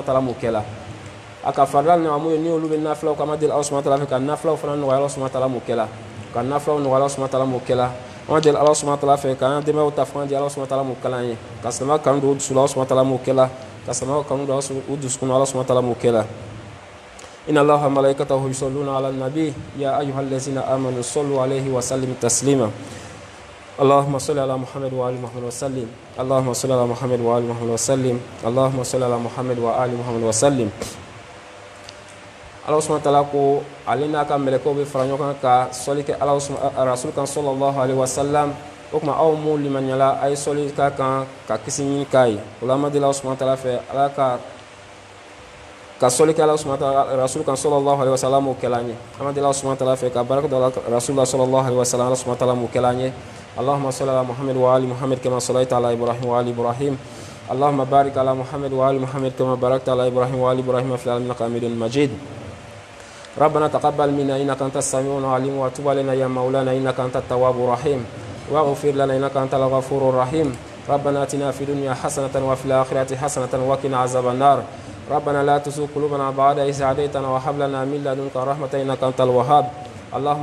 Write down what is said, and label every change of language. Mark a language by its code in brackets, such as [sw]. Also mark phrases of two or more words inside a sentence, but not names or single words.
[ar] وتعالى [bm] m'o kɛla a ka farida nɔgɔya mun ye ni olu bɛ nafilaw ka ma deli [ar] الله سبحانه وتعالى [bm] fɛ ka nafilaw fana nɔgɔya [ar] الله سبحانه وتعالى [bm] m'o kɛla ka nafilaw nɔgɔya [ar] الله سبحانه وتعالى [bm] m'o kɛla an ma deli [ar] الله سبحانه وتعالى [bm] fɛ k'an dɛmɛw ta fanga di [ar] الله سبحانه وتعالى [bm] m'o kɛla an ye ka silamɛya kanu don o dusu la [ar] الله سبحانه وتعالى [bm] m'o kɛla ka silamɛya kanu don o dusukun [ar] الله سبحانه وتعالى [bm] m'o kɛla [ar] إن الله وملائكته يصلون على النبي يا أيها الذين آمنوا صلوا عليه وسلموا تسليما اللهم صل على محمد وآل محمد وسلم اللهم صل على محمد وآل محمد وسلم اللهم صل على محمد وآل محمد وسلم الله سبحانه وتعالى [bm] ko ale n'a ka mɛlɛkɛw bɛ fara ɲɔgɔn kan ka sɔli kɛ rasul kan [ar] صلى الله عليه وسلم [bm] o kuma aw mun limaniyala a ye sɔli k'a kan ka kisi ɲini k'a ye o la an ma deli [ar] الله سبحانه وتعالى [bm] fɛ ala ka sɔli kɛ [ar] الله سبحانه وتعالى [bm] rasul kan [ar] صلى الله عليه وسلم [bm] o kɛla an ye an ma deli [ar] الله سبحانه وتعالى [bm] fɛ ka baraka don [ar] رسول الله صلى الله عليه وسلم الله سبحانه وتعالى [bm] m'o kɛla an ye [ar] اللهم صل على محمد وآل محمد كما صليت على إبراهيم وآل إبراهيم اللهم بارك على محمد وآل محمد كما باركت على إبراهيم وآل إبراهيم في العالمين إنك حميد مجيد ربنا تقبل منا إنك أنت السميع العليم وتب علينا يا مولانا إنك أنت التواب الرحيم واغفر لنا إنك أنت الغفور الرحيم ربنا آتنا في الدنيا حسنة وفي الآخرة حسنة وقنا عذاب النار ربنا لا تزغ قلوبنا بعد إذ هديتنا وهب لنا من لدنك رحمة إنك أنت الوهاب اللهم